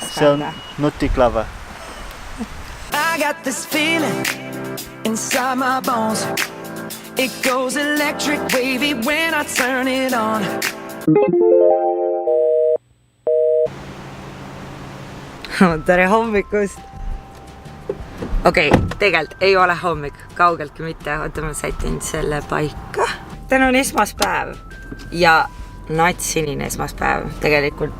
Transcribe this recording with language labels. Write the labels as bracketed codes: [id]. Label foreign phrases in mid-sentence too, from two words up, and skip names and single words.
[et] See on nutiklava. [en] I got this feeling inside my bones. It goes electric wavy when I turn it on. [et] Tere hommikust! Okei, tegelikult ei ole hommik, kaugeltki mitte, oota ma sätin selle paika. Täna on esmaspäev ja natsinine esmaspäev tegelikult.